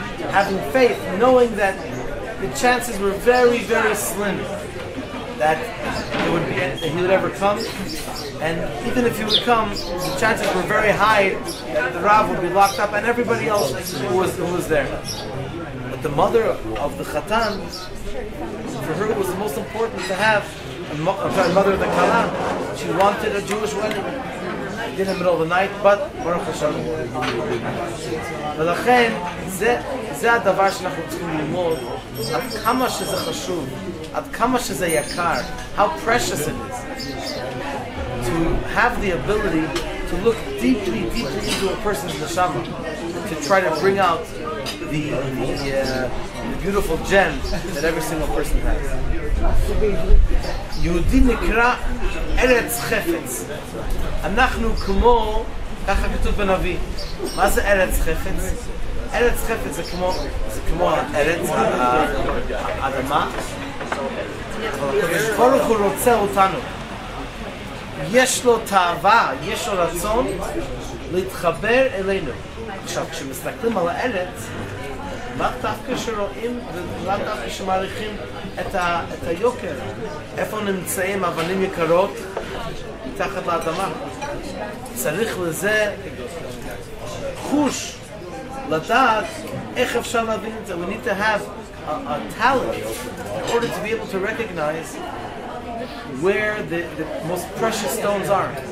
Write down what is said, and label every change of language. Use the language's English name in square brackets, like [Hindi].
[English] Having faith, knowing that the chances were very, very slim that he would ever come, and even if he would come, the chances were very high that the Rav would be locked up and everybody else who was there. But the mother of the Chatan, for her it was the most important to have mother of the Kala. She wanted a Jewish wedding. She did in the middle of the night, but Baruch Hashem. [Hebrew] ולכן זה הדבר שאנחנו צריכים ללמוד, עד כמה שזה חשוב, עד כמה שזה יקר, [English] how precious it is to have the ability to look deeply into a person's neshama, to try to bring out the beautiful gem that every single person has. [Hebrew] יהודי נקרא ארץ חפץ. אנחנו כמו, ככה כתוב בנביא. מה זה ארץ חפץ? ארץ חפץ זה כמו הארץ, האדמה. ברוך הוא רוצה אותנו. יש לו תאווה, יש לו רצון להתחבר אלינו. עכשיו, כשמסתכלים על הארץ, לאו דווקא שרואים ולאו דווקא שמעריכים את היוקר. איפה נמצאים אבנים יקרות? מתחת לאדמה. צריך לזה חוש, לדעת איך אפשר להבין את זה. [English] We need to have a talent in order to be able to recognize where the most precious stones are.